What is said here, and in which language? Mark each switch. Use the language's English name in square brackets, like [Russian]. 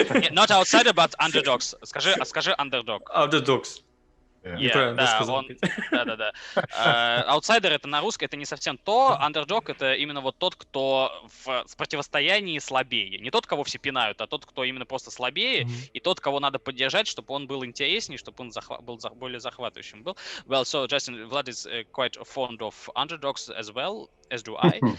[English] Not outsider, but underdogs. [Russian] Скажи [English] underdog. Underdogs. [Russian] Да. Аутсайдер это на русском, это не совсем то. Underdog это именно вот тот, кто в противостоянии слабее. Не тот, кого все пинают, а тот, кто именно просто слабее, и тот, кого надо поддержать, чтобы он был интереснее, чтобы он был более захватывающим был. [English] Well, so Justin, Vlad is quite fond of underdogs as well, as do I.